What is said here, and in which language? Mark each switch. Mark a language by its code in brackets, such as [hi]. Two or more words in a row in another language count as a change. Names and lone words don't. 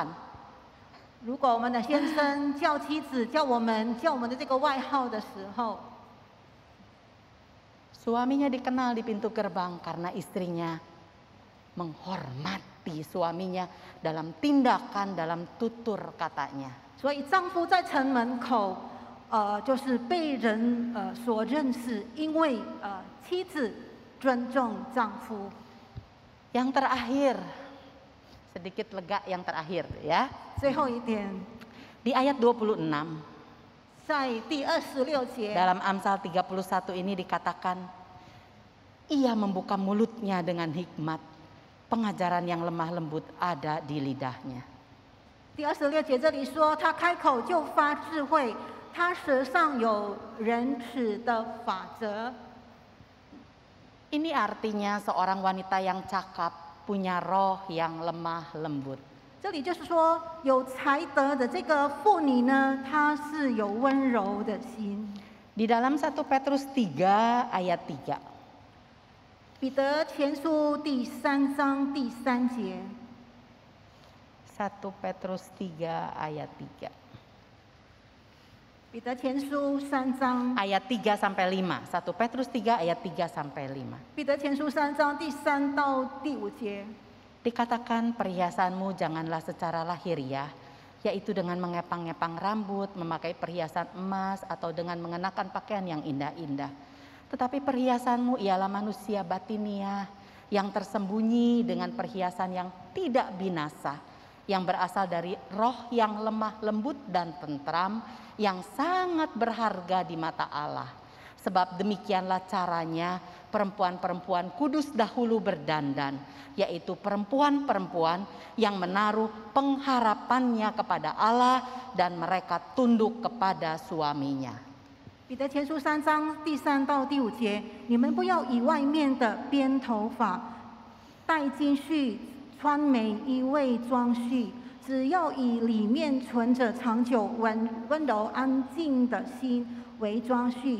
[zh] 如果我们的先生叫妻子叫我们的这个外号的时候， [id] Suaminya dikenal di pintu gerbang karena istrinya menghormati suaminya dalam tindakan, dalam tutur katanya. [zh] 所以丈夫在城门口，就是被人所认识，因为妻子尊重丈夫。 [id] Yang terakhir, sedikit lega yang terakhir ya. [zh] 最后一点， [id] Di ayat 26, [zh] 在第26节， [id] dalam Amsal 31 ini dikatakan, ia membuka mulutnya dengan hikmat, pengajaran yang lemah lembut ada di lidahnya. [zh] 第26节这里说，他开口就发智慧，他舌上有仁慈的法则。 [id] Ini artinya seorang wanita yang cakap punya roh yang lemah lembut. [zh] 这里就是说，有才德的这个妇女呢，她是有温柔的心。 [id] Di dalam 1 Petrus 3 ayat 3. [zh] 彼得前书第3章第3节， [id] 1 Petrus 3 ayat 3. [zh] 彼得前书3章， [id] Ayat 3 sampai 5. 1 Petrus 3 ayat 3 sampai 5. [zh] 彼得前书3章第3到第5节。 [id] Dikatakan perhiasanmu janganlah secara lahiriah, yaitu dengan mengepang-ngepang rambut, memakai perhiasan emas, atau dengan mengenakan pakaian yang indah-indah. Tetapi perhiasanmu ialah manusia batiniah yang tersembunyi dengan perhiasan yang tidak binasa, yang berasal dari roh yang lemah lembut dan tentram, yang sangat berharga di mata Allah. Sebab demikianlah caranya perempuan-perempuan kudus dahulu berdandan, yaitu perempuan-perempuan yang menaruh pengharapannya kepada Allah dan mereka tunduk kepada suaminya. [zh] 彼得前书3章第3到第5节，你们不要以外面的编头发、戴金饰、穿美衣为装饰，只要以里面存着长久温柔安静的心为装饰。